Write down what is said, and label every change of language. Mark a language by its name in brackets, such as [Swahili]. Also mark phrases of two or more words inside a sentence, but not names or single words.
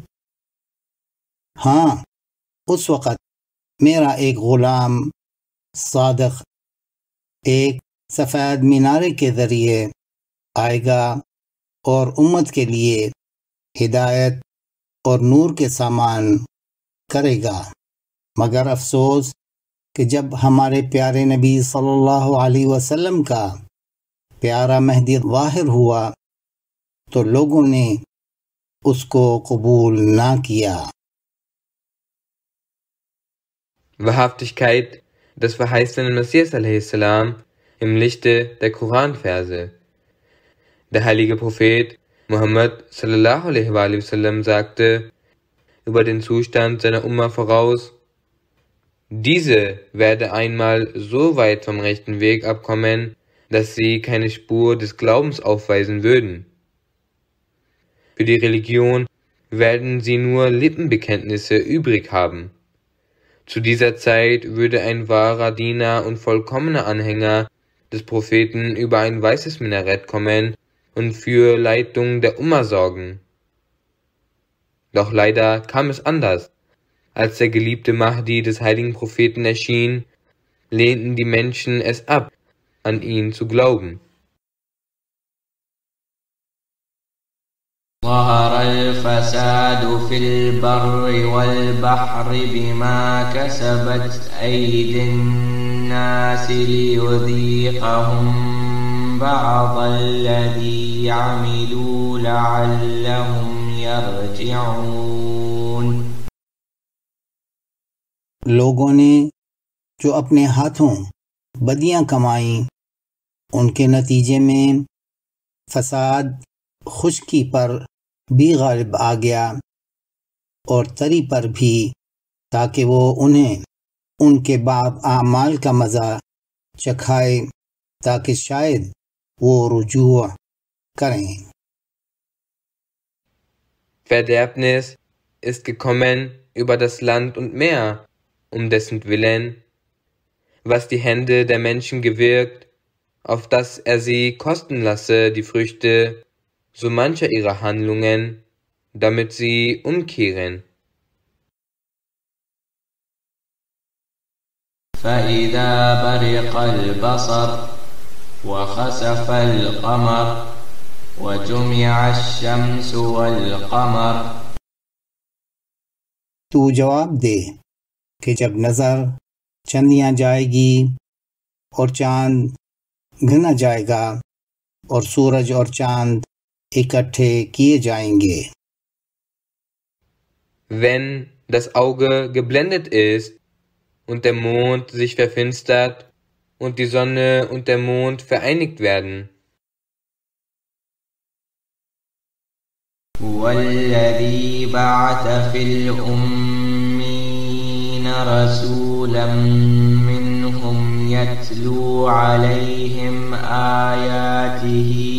[Urdu] ہاں، اس وقت میرا ایک غلام صادق ایک سفید مینارے کے ذریعے آئے گا اور امت کے لیے ہدایت اور نور کے سامان کرے گا. مگر افسوس کہ جب ہمارے پیارے نبی [Arabic] صلی اللہ علیہ وسلم [Urdu] کا پیارا مہدی ظاہر ہوا تو لوگوں نے اس کو قبول نہ کیا. [German] Wahrhaftigkeit des verheißenen Messias a.s. im Lichte der Koranverse. Der heilige Prophet Muhammad [Arabic] صلى الله عليه وسلم [German] sagte über den Zustand seiner Umma voraus: Diese werde einmal so weit vom rechten Weg abkommen, dass sie keine Spur des Glaubens aufweisen würden. Für die Religion werden sie nur Lippenbekenntnisse übrig haben. Zu dieser Zeit würde ein wahrer Diener und vollkommener Anhänger des Propheten über ein weißes Minarett kommen und für Leitung der Umma sorgen. Doch leider kam es anders. Als der geliebte Mahdi des heiligen Propheten erschien, lehnten die Menschen es ab, an ihn zu glauben. [Arabic] ظهر الفساد في البر والبحر بما كسبت أيدي الناس ليذيقهم بعض الذي عملوا لعلهم يرجعون। [Urdu] لوگوں نے جو اپنے ہاتھوں بدیاں کمائی ان کے نتیجے میں فساد خشکی پر بھی غالب آ گیا اور تری پر بھی، تاکہ وہ انہیں ان کے بعد اعمال کا مزہ چکھائے تاکہ شاید وہ رجوع کریں. [German] Verderbnis ist gekommen über das Land und Meer, dessen Willen, was die Hände der Menschen gewirkt, auf dass sie kosten lasse die Früchte so mancher ihrer Handlungen, damit sie umkehren. [Arabic] فإذا برق البصر وخسف القمر وجمع الشمس والقمر। [Urdu] تو جواب دے کہ جب نظر چندیاں جائے گی اور چاند گنا جائے گا اور سورج اور چاند اکٹھے کیے جائیں گے. [German] Wenn das Auge geblendet ist und der Mond sich verfinstert und die Sonne und der Mond vereinigt werden. [Arabic] والذي بعث في الأمين رسولا منهم يتلو عليهم آياته